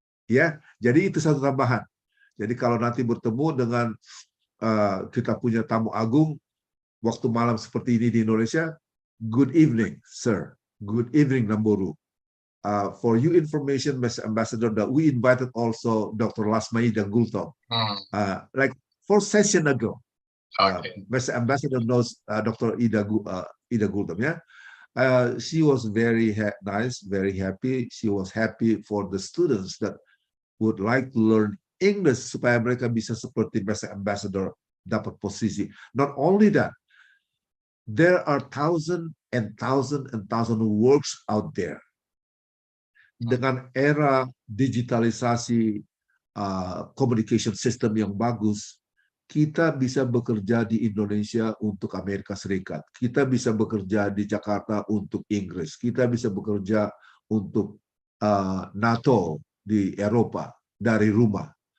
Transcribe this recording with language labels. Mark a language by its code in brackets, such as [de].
[id] Ya, jadi itu satu tambahan. Jadi kalau nanti bertemu dengan kita punya tamu agung waktu malam seperti ini di Indonesia, [en] good evening, sir. Good evening, Namboru. For you information, Mr. Ambassador, that we invited also Dr. Lasmaida Gultom, like 4 sessions ago. Mr. Ambassador knows Dr. Ida Gultom, yeah. She was very nice, very happy. She was happy for the students that would like to learn English [id] supaya mereka bisa seperti [en] Mr. Ambassador [id] dapat posisi. [en] Not only that, there are thousands and thousands works out there. [id] Dengan era digitalisasi [en] communication system [id] yang bagus, kita bisa bekerja di Indonesia untuk Amerika Serikat. Kita bisa bekerja di Jakarta untuk Inggris. Kita bisa bekerja untuk NATO di Eropa dari rumah.